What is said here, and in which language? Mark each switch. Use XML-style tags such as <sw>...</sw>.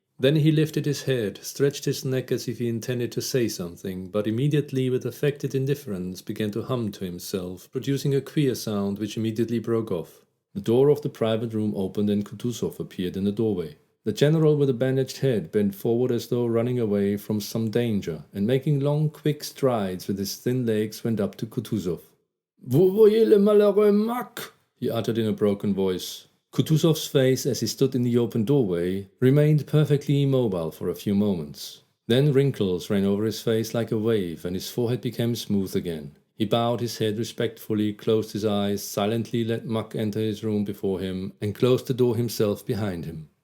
<en>Then he lifted his head, stretched his neck as if he intended to say something, but immediately with affected indifference began to hum to himself, producing a queer sound which immediately broke off. The door of the private room opened and Kutuzov appeared in the doorway. The general with a bandaged head bent forward as though running away from some danger, and making long quick strides with his thin legs went up to Kutuzov.</en> <fr>"Vous voyez le malheureux Mack?"</fr> <en>he uttered in a broken voice. Kutuzov's face, as he stood in the open doorway, remained perfectly immobile for a few moments. Then wrinkles ran over his face like a wave, and his forehead became smooth again. He bowed his head respectfully, closed his eyes, silently let Mack enter his room before him, and closed the door himself behind him.</en>